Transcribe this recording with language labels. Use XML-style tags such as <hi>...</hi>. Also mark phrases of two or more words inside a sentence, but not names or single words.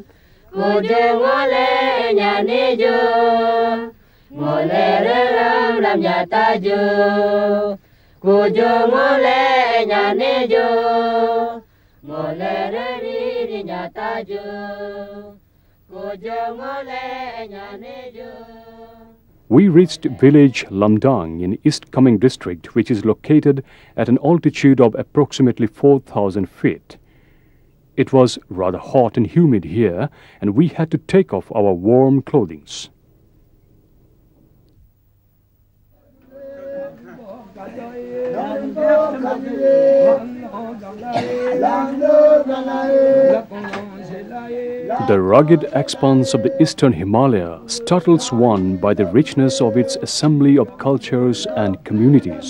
<sjl>Kojo ngole nyane jo, ngole ram nyata jo. Kojo ngole nyane jo, ngole ri nyata jo. Kojo ngole nyane jo.</sjl> <en>We reached village Lamdang in East Kameng district, which is located at an altitude of approximately 4,000 feet. It was rather hot and humid here, and we had to take off our warm clothing. The rugged expanse of the eastern Himalaya startles one by the richness of its assembly of cultures and communities.</en>